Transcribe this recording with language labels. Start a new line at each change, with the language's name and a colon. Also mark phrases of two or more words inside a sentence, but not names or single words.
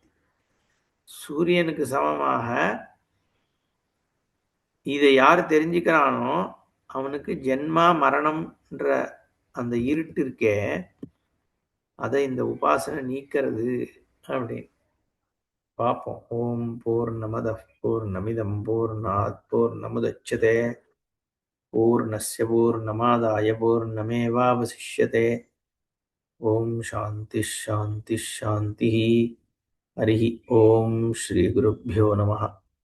Tamil: சூரியனுக்கு சமமாக இதை யார் தெரிஞ்சுக்கிறானோ அவனுக்கு ஜென்மா மரணம்ன்ற அந்த இருட்டு இருக்கே அதை இந்த உபாசனை நீக்கிறது அப்படின்னு பார்ப்போம்.
Sanskrit: ओम् पूर्णमदः पूर्णमिदं पूर्णात् पूर्णमुदच्यते पूर्णस्य पूर्णमादाय पूर्णमेवावशिष्यते. ओम् शान्ति शान्ति शान्ति. हरि ओम् श्री गुरुभ्यो नमः.